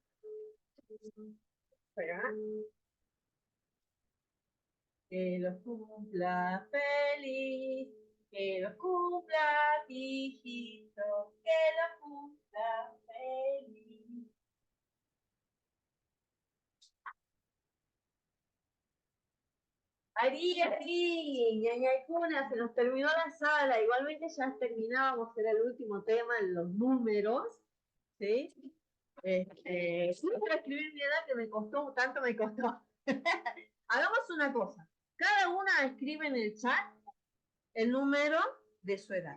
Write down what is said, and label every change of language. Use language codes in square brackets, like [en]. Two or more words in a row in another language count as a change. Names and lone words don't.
[es] Espera. Que los cumpla feliz, que los cumpla, hijito, que los cumpla feliz. [qu] Ari, ñaña Icuna, [es] se nos terminó la sala. Igualmente ya terminábamos, era el último tema en los números, ¿sí? Solo para escribir mi edad que me costó, tanto me costó. Hagamos una cosa. Cada una escribe en el chat el número de su edad.